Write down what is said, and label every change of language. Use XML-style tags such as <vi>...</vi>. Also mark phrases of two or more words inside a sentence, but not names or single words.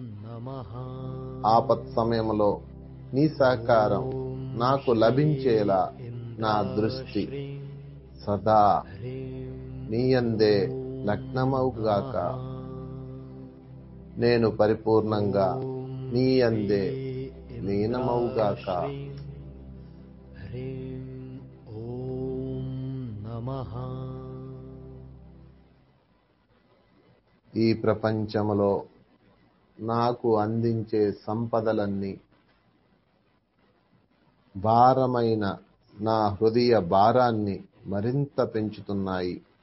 <te>ఆపత్ సమయంలో నీ సహకారం నాకు లభించేలా నా దృష్టి సదా నీయందే లగ్నమవుగాక. నేను పరిపూర్ణంగా నీయందే లీనమవుగాక.</te> <sa>ह्रीं ॐ नमः।</sa> <te>ఈ ప్రపంచంలో నాకు అందించే సంపదలన్నీ భారమైన నా హృదయ భారాన్ని మరింత పెంచుతున్నాయి.</te>